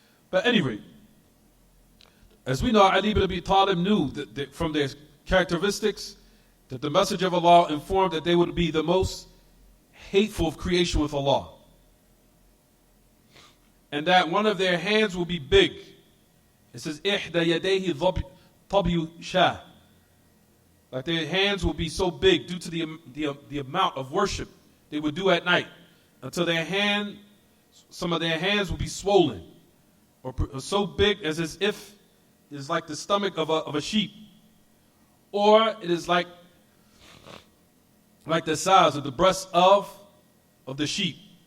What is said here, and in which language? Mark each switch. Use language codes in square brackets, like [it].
[en] But at any rate, as we know, Ali ibn Abi Talib knew that from their characteristics, that the message of Allah informed that they would be the most hateful of creation with Allah. And that one of their hands will be big. [ar] It says, إِحْدَى يَدَيْهِ طَبْيُ شَاهٍ. [en] Like their hands will be so big due to the amount of worship they would do at night, until some of their hands will be swollen, or so big as if it's like the stomach of a sheep, or it is like the size of the breast of the sheep.